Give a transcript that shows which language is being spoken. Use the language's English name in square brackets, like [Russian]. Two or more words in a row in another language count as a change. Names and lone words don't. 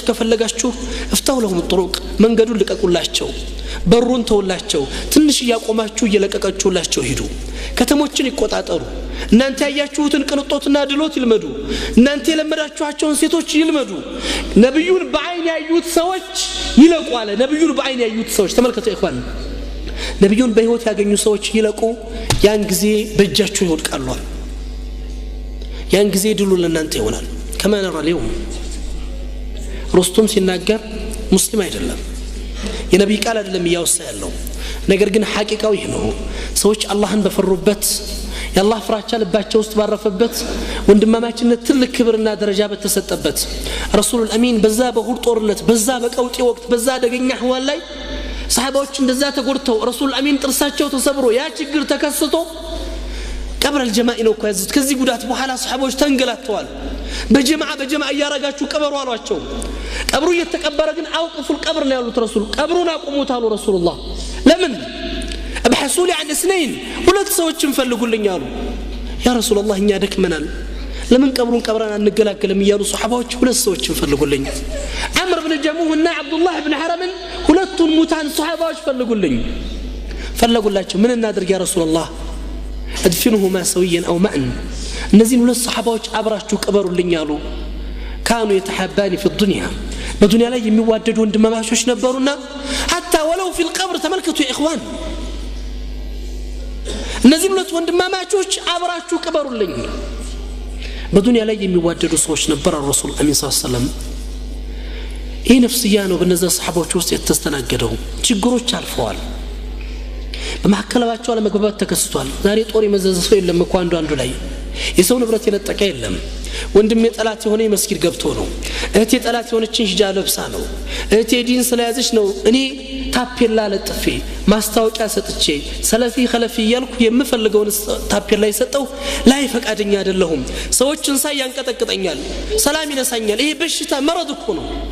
[Amharic] ከፈለጋችሁ እፍታው ለሁም ጥሩቅ መንገዱን ልቀቁላቸው በሩን ተውላቸው ትንሽ ያቆማችሁ እየለቀቀችሁላቸው ሂዱ ከተሞችን ይቆጣጠሩ እናንተ ያያችሁትን ቅንጦትና ድሎት ይልመዱ እናንተ የለመዳችኋቸውን ሴቶች ይልመዱ ነብዩን በአይን ያዩት ሰዎች ይለቁ አለ ነብዩን በአይን ያዩት ሰዎች ተመልከቱ ኢኽዋን ነብዩን በህይወት ያገኙ ሰዎች ይለቁ ያን ጊዜ በእጃችሁ ይወድቃሉ ያን ጊዜ ድሉ ለእናንተ ይሆናል [Arabic] كما نرى اليوم [Amharic] ሩስቱም ሲናገር ሙስሊም አይደለም የነብይ ቃል አይደለም ያውሳ ያለው ነገር ግን ሐቂቃው ይሄ ነው ሰዎች አላህን በፈሩበት የአላህ ፍራቻ ልባቸው ውስጥ ባረፈበት ወንድማማችነት ትልቅ ክብርና ደረጃ በተሰጠበት ረሱል አሚን በዛ በሁር ጦርነት በዛ በቀውጤ ወቅት በዛ አደገኛ ህዋል ላይ ሰሃባዎች እንደዛ ተጎድተው ረሱል አሚን ጥርሳቸው ተሰብሮ ያ ችግር ተከስቶ ቀብር الجماع ነው ከዚህ ከዚህ ጉዳት በኋላ ሰሃባዎች ተንገላተዋል በጀማዓ ያረጋችሁ ቀበሩ አሏቸው ቀብሩ እየተቀበረ ግን አውቅፉ القبر ነው ያሉት ረሱል ቀብሩን አቁሙት አሉ ረሱላህ ለምን [Arabic] ابحثوا لي عن اثنين [Amharic] ሁለት ሰዎችን ፈልጉልኝ አሉ ያ ረሱላህ እኛ ደክመናል ለምን ቀብሩን ቀብረን አንገላገልም ይያሉ ሱሐባዎች ሁለት ሰዎችን ፈልጉልኝ አምር ኢብኑ ጀሙህ እና አብዱላህ ኢብኑ ሐረም ሁለቱን ሙታን ሱሐባዎች ፈለጉላቸው ምን እናድርግ ያ ረሱላህ [Arabic] ادفنهما سويا او معا [Amharic] እነዚህን ሁለት ሱሐባዎች አብራችሁ ቀበሩልኝ አሉ [Arabic] كانوا يتحابان في الدنيا [Amharic] በዱንያ ላይ የሚዋደዱ ወንድማማቾች ነበሩና [Arabic] حتى ولو في القبر [Amharic] ተመልከቱ [Arabic] يا اخوان [Amharic] እነዚህ ሁለት ወንድማማቾች አብራችሁ ቀበሩልኝ በዱንያ ላይ የሚዋደዱ ሰዎች ነበር ረሱል አሚን [Arabic] صلى الله عليه وسلم [Amharic] ይሄ ነፍስያ ነው በነዛ ሰሃቦች ውስጥ የተስተናገደው ችግሮች አልፈዋል በመሐከላቸው አለመግባባት ተከስቷል ዛሬ ጦር የመዘዘ ሰው የለም እኮ አንዱ ላይ የሰው ንብረት የነጠቀ የለም ወንድሜ ጠላት የሆነ መስጊድ ገብቶ ነው እህቴ ጠላት የሆነችን ሂጃብ ለብሳ ነው እህቴ ዲን ስለያዘች ነው እኔ ታፔላ ለጥፌ ማስታወቂያ ሰጥቼ ሰለፊ ኸለፊ ያልኩ የምፈልገውን ታፔላ ይሰጠው ላይ ፈቃደኛ አይደለሁም ሰዎችን ሳይ ያንቀጠቅጠኛል ሰላም ይነሳኛል ይሄ በሽታ መረድ እኮ ነው